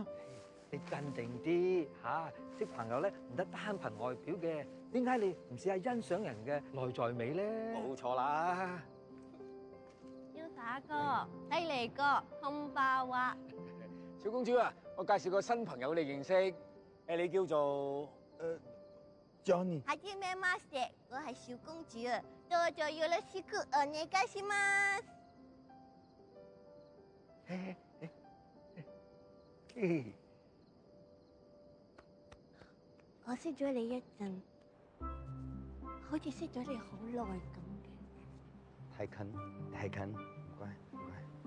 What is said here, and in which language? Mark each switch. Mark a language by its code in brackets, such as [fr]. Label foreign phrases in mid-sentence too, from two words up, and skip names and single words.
[yue] 你鎮定啲嚇，識朋友咧唔得單憑外表嘅，點解你唔試下欣賞人嘅內在美咧？冇錯啦。要打哥、低嚟哥、空爆啊！小公主啊，我介紹個新朋友你認識，你叫做 Johnny。 [ja] はじめまして、 [yue] 我係小公主啊， [ja] どうぞよろしくお願いします。 [yue] 我識咗你一陣，好似識咗你好耐咁嘅。太近，太近，唔該，唔該。